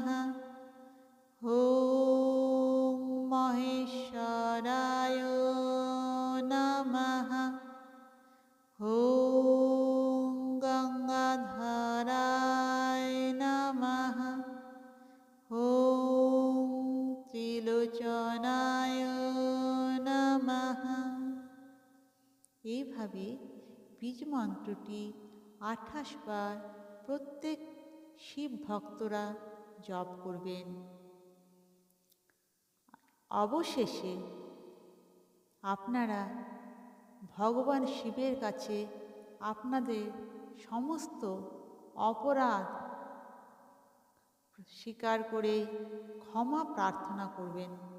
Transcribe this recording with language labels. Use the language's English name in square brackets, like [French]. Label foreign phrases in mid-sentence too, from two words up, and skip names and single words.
[Sanskrit] ॐ महेश्वराय नमः। ॐ गङ्गाधराय नमः। ॐ त्रिलोचनाय नमः। [Bangla] এইভাবে বীজ মন্ত্রটি 28 বার প্রত্যেক শিব ভক্তরা জপ করবেন। অবশেষে আপনারা ভগবান শিবের কাছে আপনাদের সমস্ত অপরাধ স্বীকার করে ক্ষমা প্রার্থনা করবেন।